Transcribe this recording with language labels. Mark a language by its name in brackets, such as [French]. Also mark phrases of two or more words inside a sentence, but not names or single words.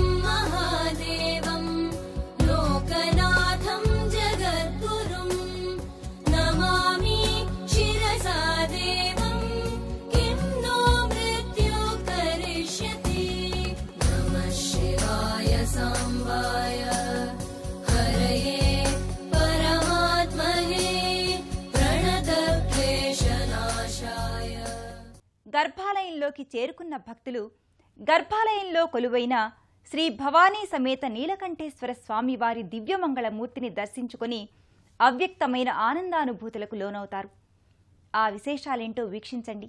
[Sanskrit] महादेवं लोकनाथं जगद्गुरुं नमामि शिरसा देवं किं नो मृत्यु करिष्यति नमः शिवाय सांबाय हरये परमात्मने प्रणतक्लेशनाशाय [Telugu] గర్భాలయంలోకి చేరుకున్న భక్తులు గర్భాలయంలో కొలువైన శ్రీ భవానీ సమేత నీలకంఠేశ్వర స్వామివారి దివ్యమంగళమూర్తిని దర్శించుకొని అవ్యక్తమైన ఆనందానుభూతులకు లోనవుతారు. ఆ విశేషాలేంటో వీక్షించండి.